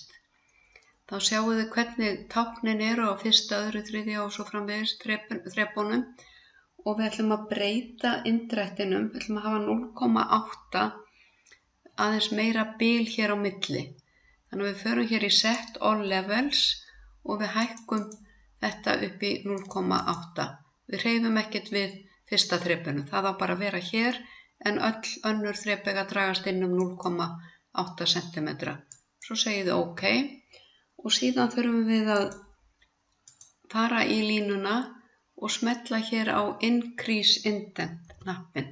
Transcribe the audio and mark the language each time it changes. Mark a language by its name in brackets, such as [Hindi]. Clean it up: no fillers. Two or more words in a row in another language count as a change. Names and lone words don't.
[Icelandic] Þá sjáum við hvernig táknin eru á fyrsta, öðru, þriðja og svo framvegis þrepunum og við ætlum að breyta inndrættinum, við ætlum að hafa 0,8 aðeins meira bil hér á milli. Þannig að við förum hér í [English] set all levels [Icelandic] og við hækkum þetta upp í 0,8. Við hreyfum ekkert við fyrsta þrepinu, það á bara að vera hér en öll önnur þrep eiga að dragast inn 0,8 cm. Svo segið þið OK. Og síðan þurfum við að fara í línuna og smetla hér á Increase Indent hnappinn.